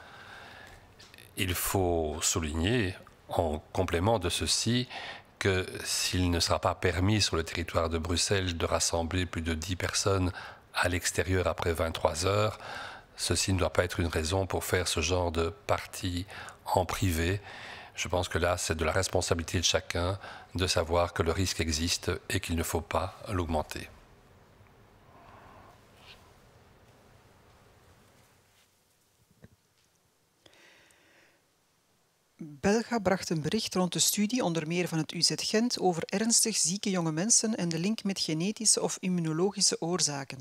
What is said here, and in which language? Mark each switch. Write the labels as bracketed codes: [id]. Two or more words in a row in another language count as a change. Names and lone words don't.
[fr] Il faut souligner, en complément de ceci, que s'il ne sera pas permis sur le territoire de Bruxelles de rassembler plus de 10 personnes à l'extérieur après 23 heures, ceci ne doit pas être une raison pour faire ce genre de partie en privé. Je pense que là, c'est de la responsabilité de chacun de savoir que le risque existe et qu'il ne faut pas l'augmenter. [nl] Belga bracht een bericht rond de studie, onder meer van het UZ Gent, over ernstig zieke jonge mensen en de link met genetische of immunologische oorzaken.